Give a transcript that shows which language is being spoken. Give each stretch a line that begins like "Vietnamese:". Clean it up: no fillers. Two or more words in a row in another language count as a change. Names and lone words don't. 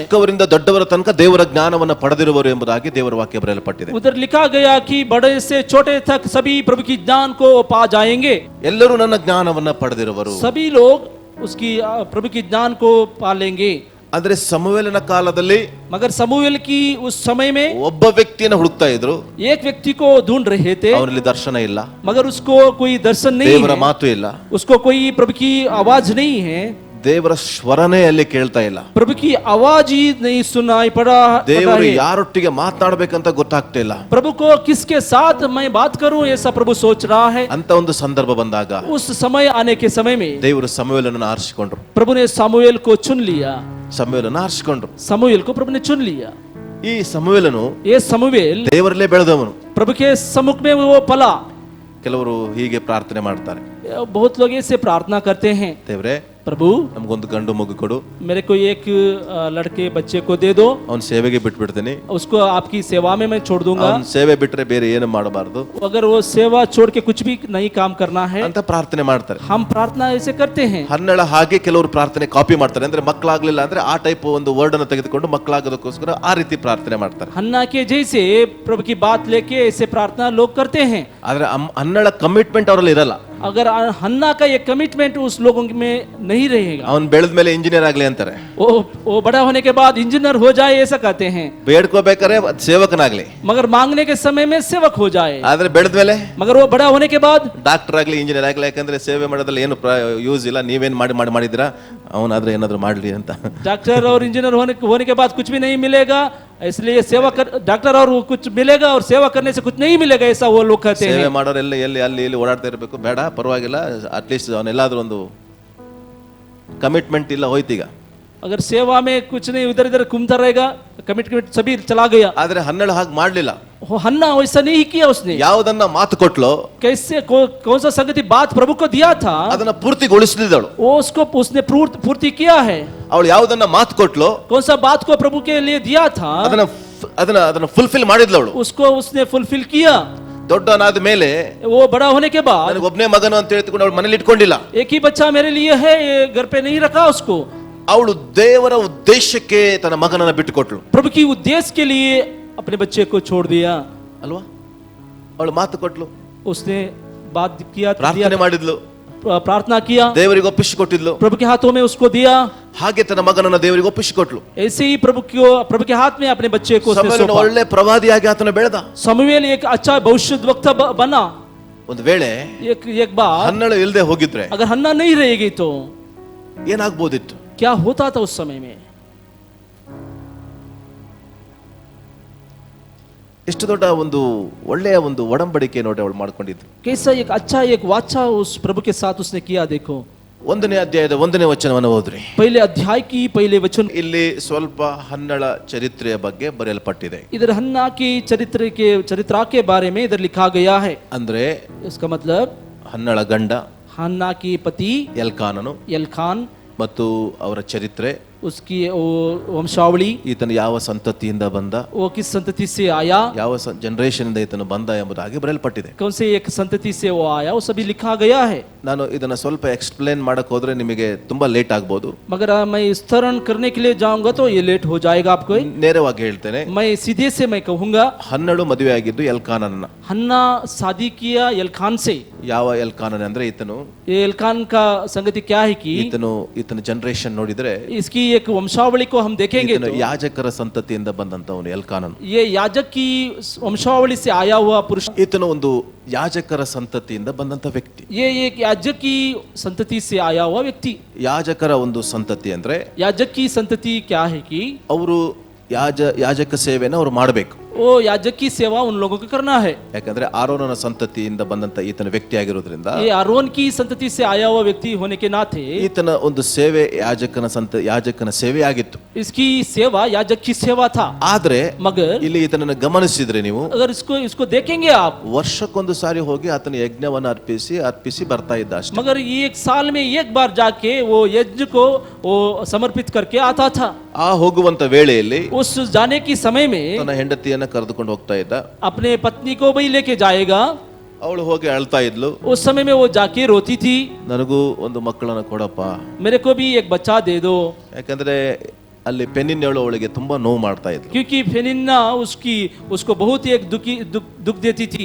Kannada: ಚಿಕ್ಕವರಿಂದ ದೊಡ್ಡವರ ತನಕ ದೇವರ ಜ್ಞಾನವನ್ನು ಪಡೆದಿರುವರು ಎಂಬುದಾಗಿ ದೇವರ ವಾಕ್ಯ ಬರೆಯಲ್ಪಟ್ಟಿದೆ.
Hindi: उधर लिखा गया कि बड़े से छोटे तक सभी प्रभु की ज्ञान को पा जाएंगे।
Kannada: ಎಲ್ಲರೂ ನನ್ನ ಜ್ಞಾನವನ್ನ ಪಡೆದಿರುವರು,
Hindi: सभी लोग उसकी प्रभु की ज्ञान को पालेंगे।
Kannada: ಅಂದ್ರೆ ಸಮುವೇಲನ ಕಾಲದಲ್ಲಿ
Hindi: मगर समूएल की उस समय में
Kannada: ಒಬ್ಬ ವ್ಯಕ್ತಿಯನ್ನು ಹುಡುಕ್ತಾ ಇದ್ರು.
Hindi: एक व्यक्ति को ढूंढ रहे थे,
Kannada: ಅವನಲ್ಲಿ ದರ್ಶನ ಇಲ್ಲ,
Hindi: मगर उसको कोई दर्शन नहीं
Kannada: ದೇವರ
Hindi: है,
Kannada: ಮಾತು ಇಲ್ಲ,
Hindi: उसको कोई प्रभु की आवाज नहीं है,
Kannada: ದೇವರ ಸ್ವರನೇ ಅಲ್ಲಿ ಕೇಳ್ತಾ ಇಲ್ಲ,
Hindi: प्रभु की आवाज ही नहीं सुनाई पड़ा।
Kannada: ದೇವರು ಯಾರೊಟ್ಟಿಗೆ ಮಾತನಾಡಬೇಕಂತ ಗೊತ್ತಾಗ್ತಾ ಇಲ್ಲ.
Hindi: प्रभु को किसके साथ मैं बात करूं ऐसा प्रभु सोच रहा है।
Kannada: ಅಂತ ಒಂದು ಸಂದರ್ಭ ಬಂದಾಗ
Hindi: उस समय आने के समय में
Kannada: ದೇವರು ಸಮುವೇಲನನ್ನು ಆರಿಸಿಕೊಂಡ್ರು.
Hindi: प्रभु ने सामुएल को चुन लिया।
Kannada: ಸಮುವೇಲನನ್ನು ಆರಿಸಿಕೊಂಡ್ರು.
Hindi: सामुएल को प्रभु ने चुन लिया।
Kannada: ಈ ಸಮುವೇಲನು
Hindi: ये सामुएल
Kannada: ದೇವರಲ್ಲೇ ಬೆಳೆದವನು.
Hindi: प्रभु के सम्मुख में वो पला।
Kannada: ಕೆಲವರು ಹೀಗೆ ಪ್ರಾರ್ಥನೆ ಮಾಡ್ತಾರೆ,
Hindi: बहुत लोग ऐसे प्रार्थना करते हैं,
Kannada: ದೇವರೇ
Hindi: प्रभु
Kannada: ನಮಗೊಂದು ಗಂಡು ಮಗು ಕೊಡು,
Hindi: मेरे को एक लड़के बच्चे को दे दो,
Kannada: ಅವನ ಸೇವೆಗೆ ಬಿಟ್ಬಿಡ್ತೀನಿ,
Hindi: उसको आपकी सेवा में मैं छोड़ दूंगा,
Kannada: ಅವನ ಸೇವೆ ಬಿಟ್ರೆ ಬೇರೆ ಏನು ಮಾಡಬಾರ್ದು
Hindi: अगर वो सेवा छोड़ के कुछ भी नहीं काम करना है,
Kannada: ಅಂತ ಪ್ರಾರ್ಥನೆ ಮಾಡ್ತಾರೆ.
Hindi: हम प्रार्थना ऐसे करते हैं.
Kannada: ಹನ್ನೆಳ ಹಾಗೆ ಕೆಲವರು ಪ್ರಾರ್ಥನೆ ಕಾಪಿ ಮಾಡ್ತಾರೆ. ಅಂದ್ರೆ ಮಕ್ಕಳಾಗ್ಲಿಲ್ಲ ಅಂದ್ರೆ ಆ ಟೈಪ್ ಒಂದು ವರ್ಡ್ ಅನ್ನು ತೆಗೆದುಕೊಂಡು ಮಕ್ಕಳಾಗೋದಕ್ಕೋಸ್ಕರ ಆ ರೀತಿ ಪ್ರಾರ್ಥನೆ ಮಾಡ್ತಾರೆ.
Hindi: हन्ना के जैसे प्रभु की बात लेके ऐसे प्रार्थना लोग करते हैं.
Kannada: ಆದ್ರೆ ಹನ್ನೆಳ ಕಮಿಟ್ಮೆಂಟ್ ಅವರಲ್ಲಿ ಇರಲ್ಲ.
Hindi: अगर हन्ना का ये कमिटमेंट उस लोगों में नहीं रहेगा,
Kannada: ಅವನ್ ಬೆಳೆದ ಮೇಲೆ ಇಂಜಿನಿಯರ್ ಆಗ್ಲಿ ಅಂತಾರೆ,
Hindi: वो बड़ा होने के बाद इंजीनियर हो जाए ऐसा कहते हैं,
Kannada: ಬೇಡ್ಕೋಬೇಕಾದ್ರೆ ಸೇವಕನಾಗ್ಲಿ,
Hindi: मगर मांगने के समय में सेवक हो जाए.
Kannada: ಆದ್ರೆ ಬೆಳೆದ ಮೇಲೆ
Hindi: मगर वो बड़ा होने के बाद
Kannada: ಡಾಕ್ಟರ್ ಆಗ್ಲಿ ಇಂಜಿನಿಯರ್ ಆಗ್ಲಿ, ಯಾಕಂದ್ರೆ ಸೇವೆ ಮಾಡೋದ್ರಲ್ಲಿ ಏನು ಯೂಸ್ ಇಲ್ಲ, ನೀವೇನ್ ಮಾಡಿದಿರಾ, ಅವನಾದ್ರೆ ಏನಾದ್ರು ಮಾಡ್ಲಿ ಅಂತ.
Hindi: डॉक्टर और इंजीनियर होने के बाद कुछ भी नहीं मिलेगा, इसलिए सेवा कर डॉक्टर और कुछ मिलेगा और सेवा करने से कुछ नहीं मिलेगा, ऐसा वो लोग कहते हैं.
Kannada: ಸೇವೆ ಮಾಡೋರೆಲ್ಲ ಎಲ್ಲಿ ಅಲ್ಲಿ ಇಲ್ಲಿ ಓಡಾಡ್ತಾ ಇರಬೇಕು, ಬೇಡ ಪರವಾಗಿಲ್ಲ, ಅಟ್ಲೀಸ್ಟ್ ಅವನೆಲ್ಲಾದ್ರೂ ಒಂದು ಕಮಿಟ್ಮೆಂಟ್ ಇಲ್ಲ ಹೋಯ್ತೀಗ.
Hindi: अगर सेवा में कुछ नहीं उधर इधर घूमता रहेगा, कमिटमेंट सभी चला गया.
Kannada: ಆದ್ರೆ ಹನ್ನೆಳ ಹಾಗೆ ಮಾಡ್ಲಿಲ್ಲ.
Hindi: हन्ना वैसा नहीं किया उसने.
Kannada: ಯಾವುದನ್ನ ಮಾತು ಕೊಟ್ಲೋ
Hindi: कैसे कौन सा संगति बात प्रभु को दिया था,
Kannada: ಅದನ್ನ ಪೂರ್ತಿಗೊಳಿಸಲಿದ್ದಳು.
Hindi: वो उसने पूर्ति किया है.
Kannada: ಅವಳು ಯಾವುದನ್ನ ಮಾತು ಕೊಟ್ಲೋ
Hindi: कौन सा बात को प्रभु के लिए दिया था,
Kannada: ಅದನ್ನ ಫುಲ್ಫಿಲ್ ಮಾಡಿದ್ಲು ಅವಳು.
Hindi: उसको उसने फुलफिल किया.
Kannada: ದೊಡ್ಡವನಾದ ಮೇಲೆ
Hindi: वो बड़ा होने के बाद
Kannada: ನನಗೆ ಒಬ್ಬನೇ ಮಗನು ಅಂತ ಹೇಳ್ಕೊಂಡು ಅವಳು ಮನೇಲಿ ಇಟ್ಕೊಂಡಿಲ್ಲ.
Hindi: एक ही बच्चा मेरे लिए है, ये घर पे नहीं रखा उसको.
Kannada: ಅವಳು ದೇವರ ಉದ್ದೇಶಕ್ಕೆ ತನ್ನ ಮಗನನ್ನ ಬಿಟ್ಟುಕೊಟ್ಳು.
Hindi: प्रभु की उद्देश्य के लिए अपने बच्चे को छोड़ दिया,
Kannada: ಅಲ್ವಾ? ಅವಳು ಮಾತು ಕೊಟ್ಲು,
Hindi: उसने बात किया,
Kannada: ಪ್ರಾರ್ಥನೆ ಮಾಡಿದ್ಲು,
Hindi: प्रार्थना किया,
Kannada: ದೇವರಿಗೆ ಒಪ್ಪಿಸಿಕೊಟ್ಟಿದ್ಲು.
Hindi: प्रभु के हाथों में उसको दिया.
Kannada: ಹಾಗೆ ತನ್ನ ಮಗನನ್ನ ದೇವರಿಗೆ ಒಪ್ಪಿಸಿಕೊಟ್ಲು.
Hindi: ऐसे ही प्रभु के हाथ में अपने बच्चे को उसने
Kannada: ಸಮುವೇಲನು
Hindi: सौंपा.
Kannada: ಒಳ್ಳೆ ಪ್ರವಾದಿಯಾಗಿ ಆತನ ಬೆಳೆದ.
Hindi: समूएल एक अच्छा भविष्यद्वक्ता बना.
Kannada: ಒಂದು ವೇಳೆ
Hindi: एक बार
Kannada: ಹನ್ನೆಳ ಇಲ್ಲದೆ ಹೋಗಿದ್ರೆ
Hindi: अगर हन्ना नहीं रहेगी तो
Kannada: ಏನಾಗ್ಬೋದಿತ್ತು?
Hindi: क्या होता था उस समय में?
Kannada: ಎಷ್ಟು ದೊಡ್ಡ ಒಂದು ಒಳ್ಳೆಯ ಒಂದು ಒಡಂಬಡಿಕೆ ನೋಡಿ ಅವಳು ಮಾಡ್ಕೊಂಡಿದ್ದು.
Hindi: कैसा एक अच्छा एक वाचा उस प्रभु के साथ उसने किया. देखो
Kannada: 1ನೇ ಅಧ್ಯಾಯದ 1ನೇ ವಚನವನ್ನು ಓದ್ರಿ.
Hindi: पहले अध्याय की पहले वचन.
Kannada: ಇಲ್ಲಿ ಸ್ವಲ್ಪ ಹನ್ನೆಳ ಚರಿತ್ರೆಯ ಬಗ್ಗೆ ಬರೆಯಲ್ಪಟ್ಟಿದೆ.
Hindi: इधर हन्ना की चरित्रा के बारे में इधर लिखा गया है.
Kannada: ಅಂದ್ರೆ
Hindi: इसका मतलब
Kannada: ಹನ್ನೆಳ ಗಂಡ
Hindi: हन्ना की पति
Kannada: ಎಲ್ಕಾನನು
Hindi: एलकान
Kannada: ಮತ್ತು ಅವರ ಚರಿತ್ರೆ,
Hindi: उसकी वो वंशावली,
Kannada: ಈತನು ಯಾವ ಸಂತತಿಯಿಂದ ಬಂದ,
Hindi: वो किस संतति से आया,
Kannada: ಯಾವ ಜನರೇಷನ್ ಇಂದ ಈತನು ಬಂದ ಎಂಬುದಾಗಿ ಬರೆಯಲ್ಪಟ್ಟಿದೆ.
Hindi: कौन से एक संतति से वो आया, वो सभी लिखा गया है.
Kannada: ನಾನು ಇದನ್ನ ಸ್ವಲ್ಪ ಎಕ್ಸ್ಪ್ಲೇನ್ ಮಾಡಕ್ ಹೋದ್ರೆ ನಿಮಗೆ ತುಂಬಾ ಲೇಟ್ ಆಗ್ಬೋದು.
Hindi: मगर मैं विस्तरण करने के लिए जाऊंगा तो ये लेट हो जाएगा आपको.
Kannada: ನೇರವಾಗಿ ಹೇಳ್ತೇನೆ,
Hindi: मैं सीधे से मैं कहूंगा,
Kannada: ಹನ್ನೆಳು ಮದುವೆ ಆಗಿದ್ದು ಎಲ್ಕಾನನ್ನ.
Hindi: हन्ना शादी किया एलकान से.
Kannada: ಯಾವ ಎಲ್ಕಾನನ್ ಅಂದ್ರೆ ಈತನು,
Hindi: ये एलकान का संगति क्या है कि
Kannada: ಈತನ ಜನರೇಷನ್ ನೋಡಿದ್ರೆ
Hindi: इसकी एक वंशावली को हम देखेंगे तो
Kannada: ಯಾಜಕರ ಸಂತತಿಯಿಂದ ಬಂದಂತವನು ಎಲ್ಕಾನನ್.
Hindi: ये याजक की वंशावली से आया हुआ पुरुष.
Kannada: ಈತನು ಒಂದು ಯಾಜಕರ ಸಂತತಿಯಿಂದ ಬಂದಂತ ವ್ಯಕ್ತಿ.
Hindi: ये एक याजक की संतति से आया हुआ व्यक्ति.
Kannada: ಯಾಜಕರ ಒಂದು ಸಂತತಿ ಅಂದ್ರೆ
Hindi: याजक की संतति क्या है कि
Kannada: ಅವರು ಯಾಜಕ ಸೇವೆನ ಅವರು ಮಾಡಬೇಕು.
Hindi: वो याजक की सेवा उन लोगों को करना है.
Kannada: ಯಾಕಂದ್ರೆ ಆರೋನನ ಸಂತತಿಯಿಂದ ಬಂದಂತ ಈತನ ವ್ಯಕ್ತಿ ಆಗಿರೋದ್ರಿಂದ,
Hindi: ये आरोन की संतति से आया हुआ व्यक्ति होने के नाते
Kannada: ಈತನ ಒಂದು ಸೇವೆ ಯಾಜಕನ ಸೇವೆ ಆಗಿತ್ತು.
Hindi: इसकी सेवा याजक की सेवा था.
Kannada: ಆದ್ರೆ
Hindi: मगर
Kannada: ಇಲ್ಲಿ ಈತನನ್ನ ಗಮನಿಸಿದ್ರೆ ನೀವು,
Hindi: अगर इसको देखेंगे आप,
Kannada: ವರ್ಷಕ್ಕೊಂದು ಸಾರಿ ಹೋಗಿ ಆತನ ಯಜ್ಞವನ್ನು ಅರ್ಪಿಸಿ ಬರ್ತಾ ಇದ್ದ ಅಷ್ಟೇ.
Hindi: मगर एक साल में एक बार जाके वो यज्ञ को वो समर्पित करके आता था.
Kannada: ಆ ಹೋಗುವಂತ ವೇಳೆಯಲ್ಲಿ
Hindi: उस जाने की समय में
Kannada: ತನ್ನ ಹೆಂಡತಿಯನ್ನ ಕರೆದುಕೊಂಡು ಹೋಗ್ತಾ ಇದ್ದ.
Hindi: अपने पत्नी को भी लेके जाएगा.
Kannada: ಅವಳು ಹೋಗಿ ಅಳ್ತಾ ಇದ್ಲು.
Hindi: उस समय में वो जाके रोती थी,
Kannada: ನನಗೂ ಒಂದು ಮಕ್ಕಳನ್ನ ಕೊಡಪ್ಪ,
Hindi: मेरे को भी एक बच्चा दे दो.
Kannada: ಯಾಕಂದ್ರೆ ಅಲ್ಲಿ ಪೆನಿನ್ಯಳು ಅವಳಿಗೆ ತುಂಬಾ ನೋವು ಮಾಡ್ತಾ ಇದ್ಲು.
Hindi: क्योंकि फेनिन्ना उसको बहुत ही एक दुख देती थी,